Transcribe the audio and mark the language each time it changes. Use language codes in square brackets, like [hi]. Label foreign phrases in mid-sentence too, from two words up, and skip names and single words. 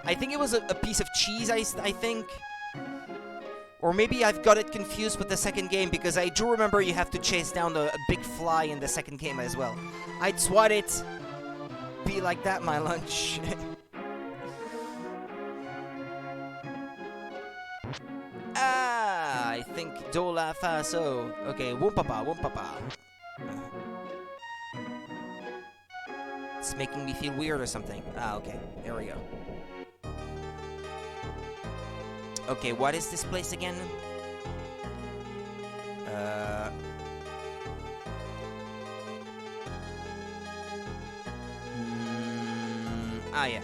[en] I think it was a piece of cheese, I think. Or maybe I've got it confused with the second game, because I do remember you have to chase down a big fly in the second game as well. I'd swat it. Be like that, my lunch. I think do la fa so. Okay, woompapa, woompapa. It's making me feel weird or something. Okay, there we go. Okay, what is this place again? Yeah.